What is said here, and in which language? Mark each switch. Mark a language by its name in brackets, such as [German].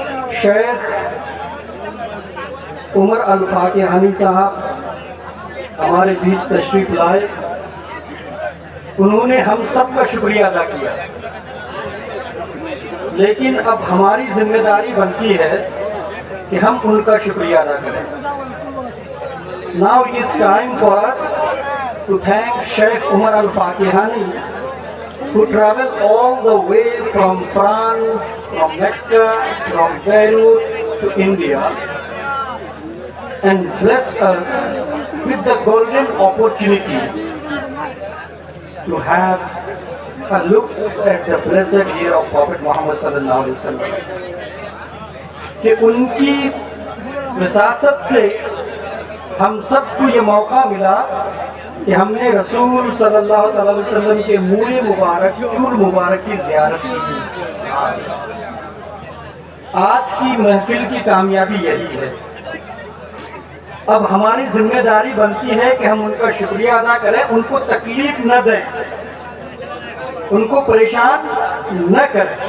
[Urdu] شیخ عمر الفاقحانی صاحب ہمارے بیچ تشریف لائے، انہوں نے ہم سب کا شکریہ ادا کیا، لیکن اب ہماری ذمہ داری بنتی ہے کہ ہم ان کا شکریہ ادا کریں. [English] Now it is time for us to thank Sheikh Umar Al-Faqihani, who traveled all the way from France, from Mecca, from Beirut to India, and blessed us with the golden opportunity to have a look at the blessed year of Prophet Muhammad sallallahu alaihi wasallam. [Urdu] کہ ان کی وساطت سے ہم سب کو یہ موقع ملا کہ ہم نے رسول صلی اللہ علیہ وسلم کے منہ مبارک، چول مبارک کی زیارت کی. آج کی محفل کی کامیابی یہی ہے. اب ہماری ذمہ داری بنتی ہے کہ ہم ان کا شکریہ ادا کریں، ان کو تکلیف نہ دیں، ان کو پریشان نہ کریں.